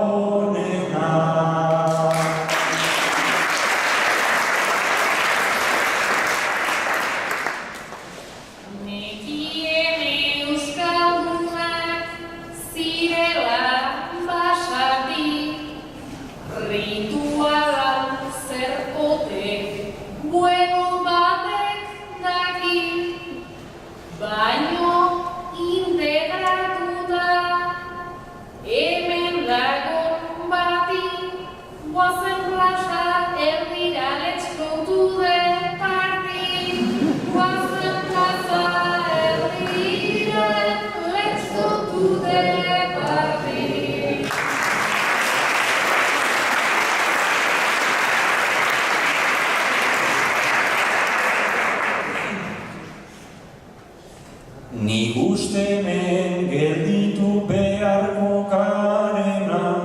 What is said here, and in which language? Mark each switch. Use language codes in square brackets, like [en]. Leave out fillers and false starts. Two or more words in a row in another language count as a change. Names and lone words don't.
[eu] Nekien euskaldunak zirela basatik, rituala zer ote bueno batek daki, baino integratu da hemen lagun bati, guazen plaza erdira [en] let's go to the party, [eu] guazen plaza erdira [en] let's go to the party. [eu] Nik uste hemen gelditu beharko garena,